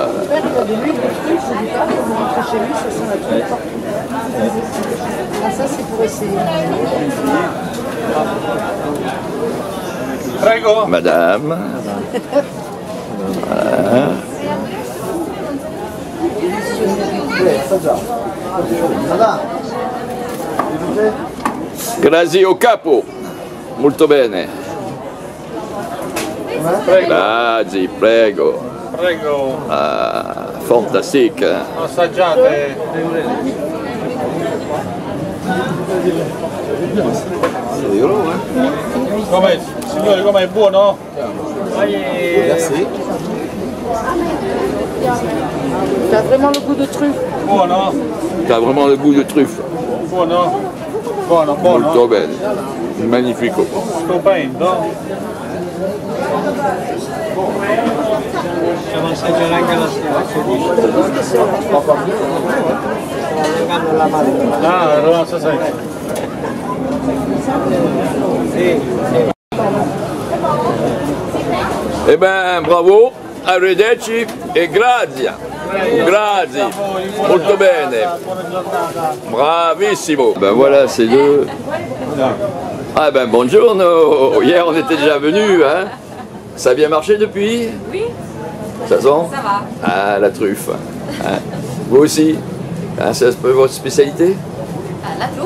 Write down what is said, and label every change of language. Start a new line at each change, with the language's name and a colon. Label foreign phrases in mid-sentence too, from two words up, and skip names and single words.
French: Il y a de l'huile de truffe, je dis pas, quand vous rentrez chez lui, ça sent la truffe partout. Ah, ça, c'est pour essayer. Madame. Voilà.
Italian: Grazie capo. Molto bene. Grazie, prego. Prego.
French: Ah, fantastique.
Italian: Assaggiate. Com'è, signori, com'è? Buono?
French: Merci. T'as vraiment le goût de truffe.
Italian: Buono?
French: T'as vraiment le goût de truffe.
Italian: Buono? Buono, buono. Molto bene. Magnifico. Stupendo. Possiamo assaggiare anche la Ah, allora sai. Eh ben, bravo, arrivederci e grazie. Grazie, molto bene. Bravissimo.
French: Ben voilà, c'est deux. Ah ben buongiorno. Hier on était déjà venus, hein. Ça a bien marché depuis? Oui. Ça sent? Ça va. Ah, la truffe. Hein. Vous aussi? Hein, c'est un peu votre spécialité? La truffe.